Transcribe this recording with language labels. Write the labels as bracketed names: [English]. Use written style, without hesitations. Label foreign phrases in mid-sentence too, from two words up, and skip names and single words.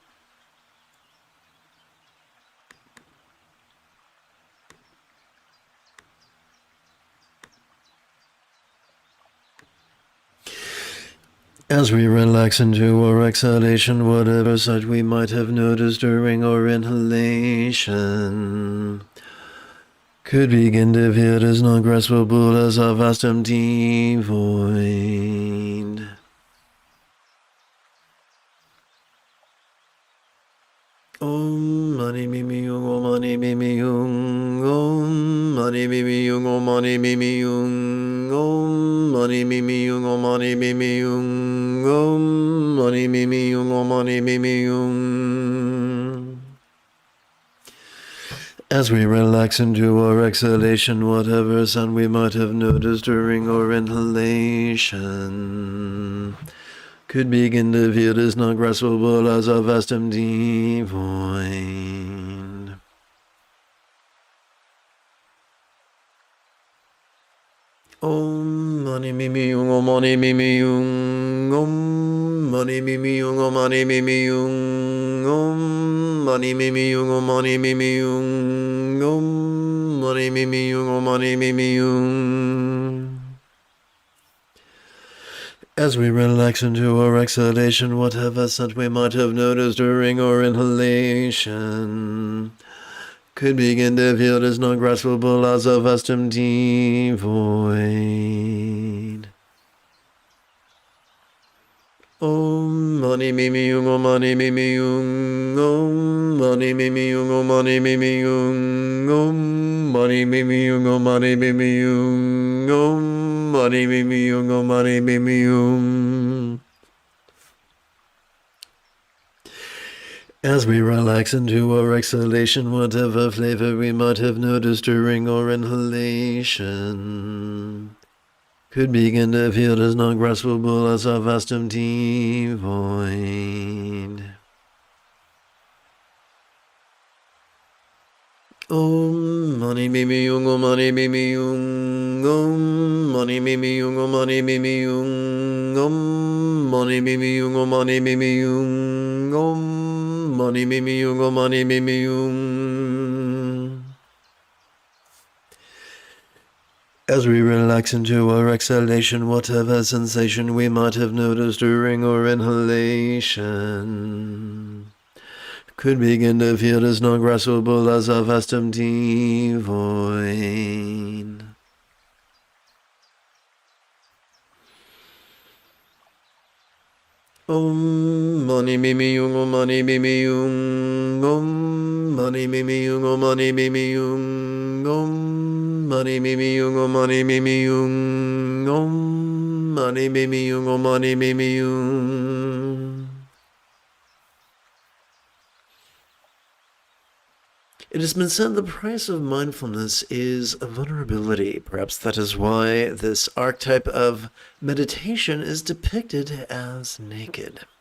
[English] As we relax into our exhalation, whatever sight we might have noticed during our inhalation could begin to appear as non-graspable as a vast empty void. [Sanskrit] Om mani mimi yung, om mani mimi yung, om mani mimi yung, om mani mimi yung, om mani mimi yung, om mani mimi yung, om mani mimi yung, om mani mimi yung. [English] As we relax into our exhalation, whatever sound we might have noticed during our inhalation could begin to feel as non-graspable as a vast empty void. [Sanskrit] Om mani mimi yung, om mani mimi yung, om mani mimi yung, om mani mimi yung, om mani mimi yung, om mani mimi yung, om mani mimi yung, om mani mimi yung. [English] As we relax into our exhalation, whatever scent we might have noticed during our inhalation could begin to feel as non-graspable as a vast empty void. [Sanskrit] Om mani mimi yung, om mani mimi yung, om mani mimi yung, om mani mimi yung, om mani mimi yung, om mani mimi yung, om mani mimi yung, om mani mimi yung. [English] As we relax into our exhalation, whatever flavor we might have noticed during our inhalation could begin to feel as non-graspable as a vast empty void. [Sanskrit] Om mani mimi yung, om mani mimi yung, om mani mimi yung, om mani mimi yung, om mani mimi yung, om mani mimi yung, om mani mimi yung, om mani mimi yung. [English] As we relax into our exhalation, whatever sensation we might have noticed during our inhalation could begin to feel as non-graspable as a vast empty void. [Sanskrit] Om mani mimi yung, om mani mimi yung, om mani mimi yung, om mani mimi yung, om mani mimi yung, om mani mimi yung, om mani mimi yung, om mani mimi yung. [English] It has been said the price of mindfulness is vulnerability. Perhaps that is why this archetype of meditation is depicted as naked.